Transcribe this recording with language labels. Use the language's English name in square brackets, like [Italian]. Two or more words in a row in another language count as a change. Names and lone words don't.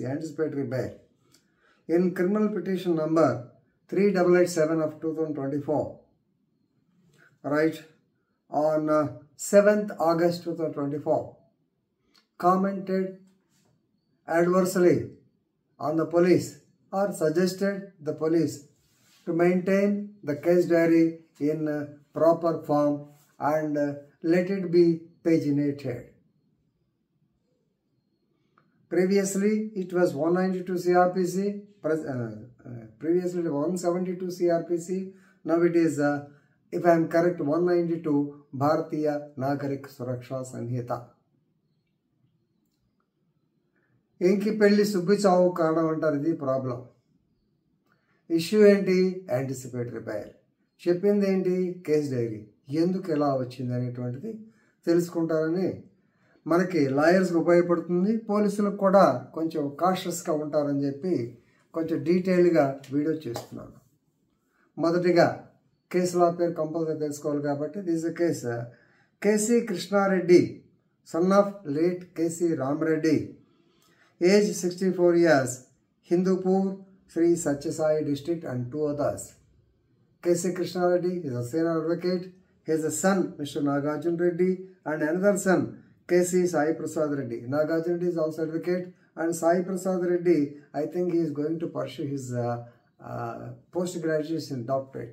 [English] anticipatory bail, in criminal petition number 3887 of 2024, right, on 7th August 2024, commented adversely on the police or suggested the police to maintain the case diary in proper form and let it be paginated. Previously, it was 192 CRPC, previously 172 CRPC, now it is, if I am correct, 192 Bharatiya Nagarik Suraksha Sanhita. [Telugu] ఇంకి పెళ్లి సుబ్బి చావు కారణం అంటారు ఇది problem. [English] Issue enti anticipatory bail. [Telugu] చెప్పింది ఏంటి [English] case diary. [Telugu] ఎందుకు ఎలా వచ్చింది అనేటువంటిది తెలుసుకుంటారని మనకి లాయర్స్ ఉపయోగపడుతుంది, పోలీసులకు కూడా కొంచెం కాషియస్గా ఉంటారని చెప్పి కొంచెం డీటెయిల్గా వీడియో చేస్తున్నాను. మొదటిగా కేసు లా పేరు కంపల్సరీ తెలుసుకోవాలి కాబట్టి [English] this is case [Telugu] కేసీ కృష్ణారెడ్డి, [English] son of late [Telugu] కేసీ రామరెడ్డి, [English] age 64 years, [Telugu] హిందూపూర్, [English] Sri Satyasai district and 2 others. K.C. Krishna Reddy is a senior advocate. He has a son, Mr. Nagarjun Reddy, and another son, K.C. Sai Prasad Reddy. Nagarjun Reddy is also advocate, and Sai Prasad Reddy, I think he is going to pursue his post-graduation doctorate.